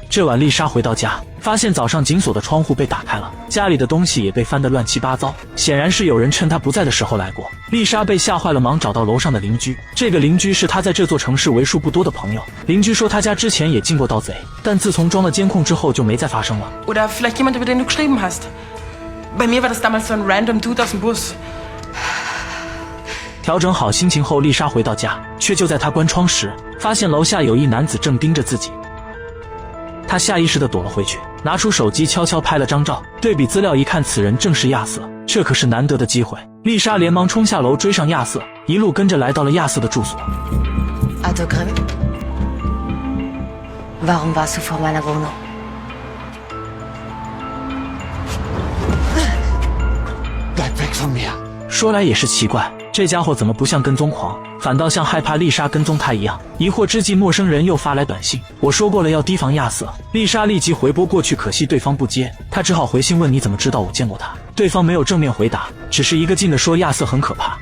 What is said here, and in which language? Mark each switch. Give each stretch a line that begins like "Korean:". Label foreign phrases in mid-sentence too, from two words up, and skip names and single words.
Chinese: 这晚丽莎回到家，发现早上紧锁的窗户被打开了，家里的东西也被翻得乱七八糟，显然是有人趁她不在的时候来过。丽莎被吓坏了，忙找到楼上的邻居。这个邻居是她在这座城市为数不多的朋友。邻居说他家之前也进过盗贼，但自从装了监控之后就没再发生了。
German: Oder vielleicht jemand, über den du geschrieben hast. Bei mir war das damals so ein
English: random Dude
German: aus dem Bus.
Chinese: 调整好心情后，丽莎回到家，却就在她关窗时，发现楼下有一男子正盯着自己。她下意识地躲了回去，拿出手机悄悄拍了张照，对比资料一看，此人正是亚瑟。这可是难得的机会。丽莎连忙冲下楼追上亚瑟，一路跟着来到了亚瑟的住所。
German: Otto Grimm? Warum warst du vor meiner Wohnung? Bleib weg von mir!
Chinese: 说来也是奇怪，这家伙怎么不像跟踪狂，反倒像害怕丽莎跟踪他一样。疑惑之际，陌生人又发来短信，我说过了要提防亚瑟。丽莎立即回拨过去，可惜对方不接，她只好回信问你怎么知道我见过他。对方没有正面回答，只是一个劲地说亚瑟很可怕。